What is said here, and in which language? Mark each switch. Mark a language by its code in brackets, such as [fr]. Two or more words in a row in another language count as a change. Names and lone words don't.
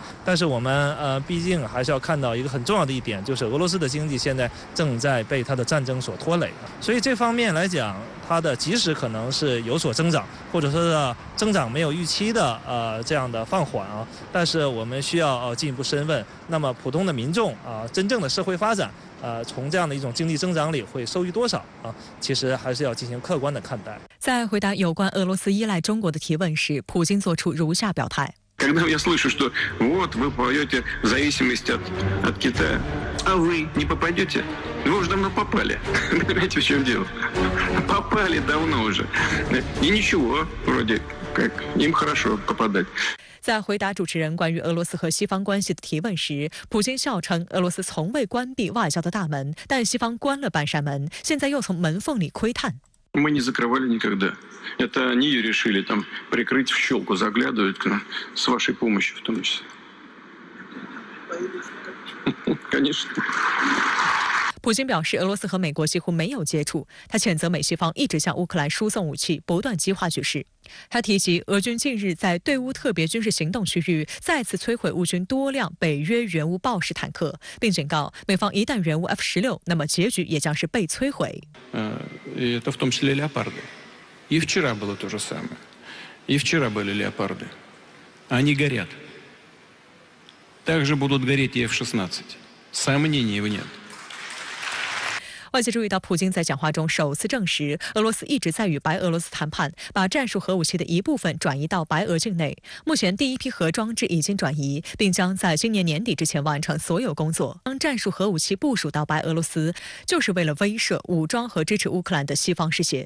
[zh] 但是我们毕竟还是要看到一个很重要的一点，就是俄罗斯的经济现在正在被它的战争所拖累，所以这方面来讲，它的即使可能是有所增长，或者说是增长没有预期的这样的放缓啊，但是我们需要进一步深问，那么普通的民众真正的社会发展从这样的一种经济增长里会受益多少啊？其实还是要进行客观的看待。在回答有关俄罗斯依赖中国的提问时，普京作出如下表态。 [ru] Когда я слышу, что вот вы попадете в зависимость от Китая, а вы не попадете, вы уже давно попали. Понимаете, в чем дело? Попали давно уже. И ничего, вроде как, им хорошо попадать. [zh] 在回答主持人关于俄罗斯和西方关系的提问时，普京笑称俄罗斯从未关闭外交的大门，但西方关了半扇门，现在又从门缝里窥探。 [ru] Мы не закрывали никогда. Это они решили там прикрыть в щелку, заглядывают к нам с вашей помощью в том числе. Конечно. [zh] 普京表示，俄罗斯和美国几乎没有接触。他谴责美西方一直向乌克兰输送武器，不断激化局势。他提及俄军近日在对乌特别军事行动区域再次摧毁乌军多辆北约援乌豹式坦克，并警告美方一旦援乌 F-16，那么结局也将是被摧毁。 [ru] Это в том числе леопарды. И вчера было то же самое. И вчера были леопарды. Они горят. Также будут гореть и F-16. Сомнений нет. [zh] 外界注意到，普京在讲话中首次证实，俄罗斯一直在与白俄罗斯谈判，把战术核武器的一部分转移到白俄境内。目前，第一批核装置已经转移，并将在今年年底之前完成所有工作。将战术核武器部署到白俄罗斯，就是为了威慑、武装和支持乌克兰的西方势力。